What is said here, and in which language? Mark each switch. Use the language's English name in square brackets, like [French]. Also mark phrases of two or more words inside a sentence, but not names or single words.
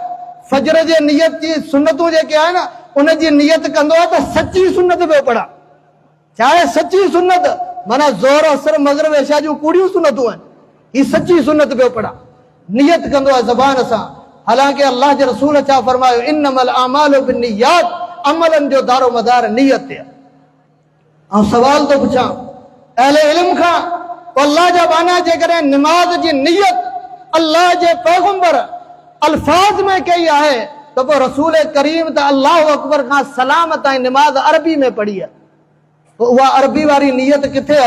[Sindhi] फजर जे नियत जी सुनतूं जेके आहिनि, उनजी नियत कंदो आहे त सची सुनत पियो पढ़ां। छा आहे सची सुनत? माना ज़ोर, असर, मग़रिब, इशा जूं कूड़ियूं सुनतूं आहिनि, ही सची सुनत पियो पढ़ां। नियत कंदो आहे ज़बान सां। हालांकि अल्लाह जे रसूल छा फरमायो, [Arabic] إنما الأعمال بالنيات, [Sindhi] अमलनि जो दारो मदार नियत ते आहे। ऐं सवाल थो पुछां अहले इल्म खां, अल्लाह जा बाना जेकॾहिं निमाज़ जी नियत अल्लाह जे पैगंबर अल्फाज़ में कई आहे, त पोइ रसूल करीम त [Arabic] الله أكبر [Sindhi] खां सलाम ताईं निमाज़ अरबी में पढ़ी आहे, उहा अरबी वारी नियत किथे आहे?